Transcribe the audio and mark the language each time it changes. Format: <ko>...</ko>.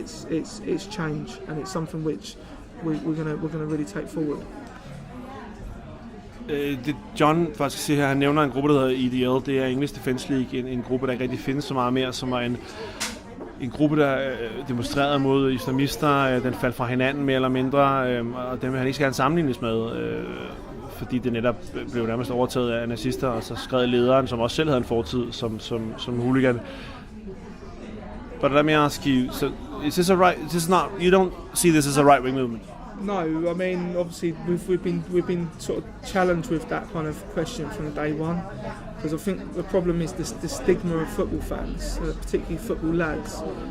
<en>It's change, and it's something which we're gonna really take forward.</en> <da>John faktisk siger her, han nævner en gruppe, der hedder EDL. Det er English Defence League, en gruppe, der ikke rigtig findes så meget mere, som er en gruppe, der demonstrerede mod islamister. Den faldt fra hinanden mere eller mindre, og dem vil han ikke gerne sammenlignes med, fordi det netop blev nærmest overtaget af nazister, og så skrev lederen, som også selv havde en fortid som hooligan.</da> <en>But let me ask you, so is this you don't see this as a right-wing movement? No, I mean obviously we've been sort of challenged with that kind of question from day one, because I think the problem is the stigma of football fans, particularly football lads.</en>